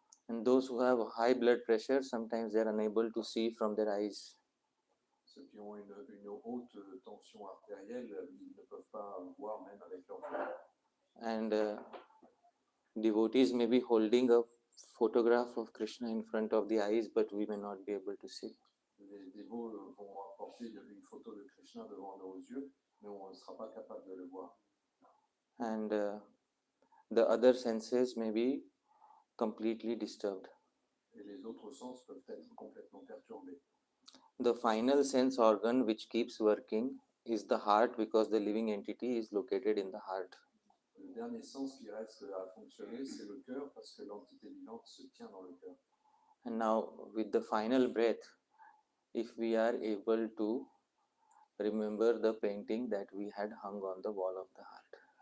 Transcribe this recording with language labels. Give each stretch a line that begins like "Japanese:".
English: And those who have high blood pressure, sometimes they are unable to see from their eyes.
French: Ceux qui ont une haute tension artérielle, ils ne peuvent pas voir même avec leurs yeux.
English: And devotees may be holding a photograph of Krishna in front of the eyes, but we may not be able to see.
French: Les dévots vont apporter une photo de Krishna devant nos yeux, mais on ne sera pas capable de le voir.
English: And the other senses may be completely disturbed.
French: Et les autres sens peuvent être complètement perturbés.
English: The final sense organ which keeps working is the heart, because the living entity is located in the heart.
French: Le dernier sens qui reste à fonctionner, c'est le cœur, parce que l'entité vivante se tient dans le cœur.
English: And now, with the final breath, if we are able to remember the painting that we had hung on the wall of the heart.